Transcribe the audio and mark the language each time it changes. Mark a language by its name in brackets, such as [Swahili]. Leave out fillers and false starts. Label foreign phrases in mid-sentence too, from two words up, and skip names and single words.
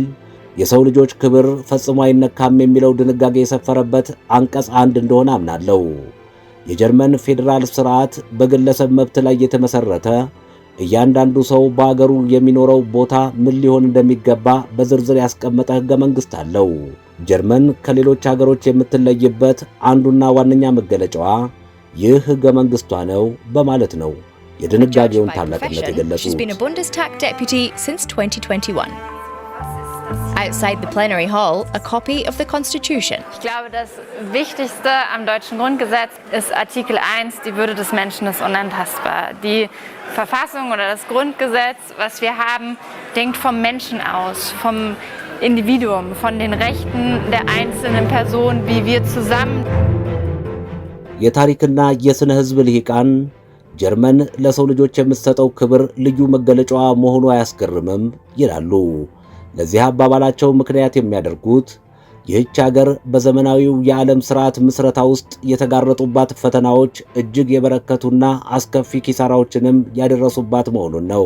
[Amharic] የሰው ልጆች ክብር ፈጽሞ አይነካም የሚለው ድንጋጌ የሰፈረበት አንቀጽ 1 እንደሆነ አምናለሁ። የጀርመን ፌዴራል ሥርዓት በግለሰብ መብት ላይ የተመሠረተ እያንዳንዱ ሰው በአገሩ የሚኖረው ቦታ ምን ሊሆን እንደሚገባ በዝርዝር ያስቀመጠ ሕገ መንግሥት አለው። ጀርመን ከሌሎች አገሮች የምትለይበት አንዱና ዋነኛ መገለጫዋ ይህ ሕገ መንግሥቷ ነው በማለት ነው የድንጋጌውን ታላቅነት የገለጹት። [English] Outside the plenary hall, a copy of the Constitution. [German] Ich glaube, das Wichtigste am deutschen Grundgesetz ist Artikel 1, die Würde des Menschen ist unantastbar. Die Verfassung oder das Grundgesetz, was wir haben, denkt vom Menschen aus, vom Individuum, von den Rechten der einzelnen Person, wie wir zusammen. [Amharic] የታሪክና የሥነ ሕዝብ ልሂቃን ጀርመን ለሰው ልጆች የምትሰጠው ክብር ልዩ መገለጫዋ መሆኑ አያስገርምም ይላሉ። ለዚህ አባባላቸው ምክንያት የሚያደርጉት ይህች ሀገር በዘመናዊው የዓለም ሥርዓት ምስረታ ውስጥ የተጋረጡባት ፈተናዎች እጅግ የበረከቱና አስከፊ ኪሳራዎችንም ያደረሱባት መሆኑን ነው።